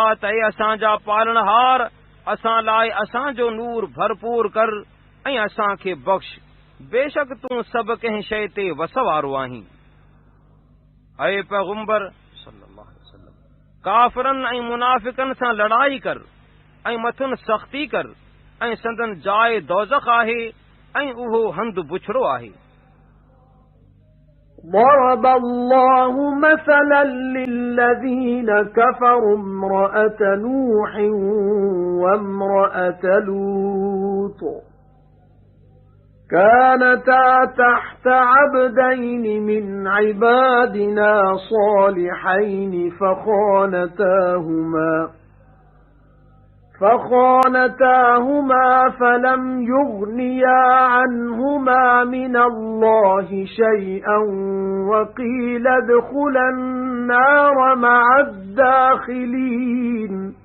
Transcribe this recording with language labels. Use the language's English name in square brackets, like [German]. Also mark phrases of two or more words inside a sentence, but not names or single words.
[Sindhi] त ए असांजा पालनहार असां लाइ असांजो नूर भरपूर कर ऐं असां खे बख़्श बेशक तूं सभु कंहिं शइ ते वस वारो आहीं ऐं पैगुंबर [Arabic] صلى الله عليه وسلم [Sindhi] काफ़िरनि ऐं मुनाफ़िक़नि सां लड़ाई कर ऐं मथुन सख़्ती कर ऐं संदन जाइ दोज़ख आहे ऐं उहो हंध बुछड़ो आहे [Arabic] ضرب الله مثلا للذين كفروا امرأة نوح وامرأة لوط كانتا تحت عبدين من عبادنا صالحين فخانتاهما فلم يغنيا عنهما من الله شيئا وقيل ادخلا النار مع الداخلين